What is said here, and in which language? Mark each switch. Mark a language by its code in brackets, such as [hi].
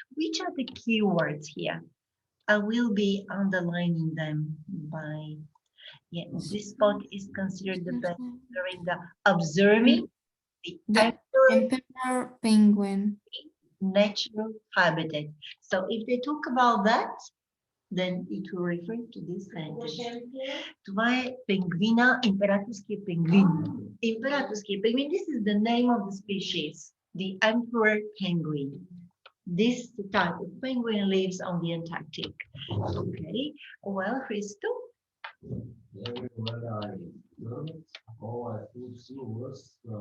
[en] Which are the keywords here? I will be underlining them by. Yeah, this spot is considered the best during the observing the Emperor penguin. natural habitat. So if they talk about that, then it will refer to this sentence. [bg] Това е пингвина, императорския пингвин. [en] Imperatorския penguin, this is the name of the species, the emperor penguin. This type of penguin lives on the Antarctic. Okay, well, Christo? Everywhere I turned, all I could see was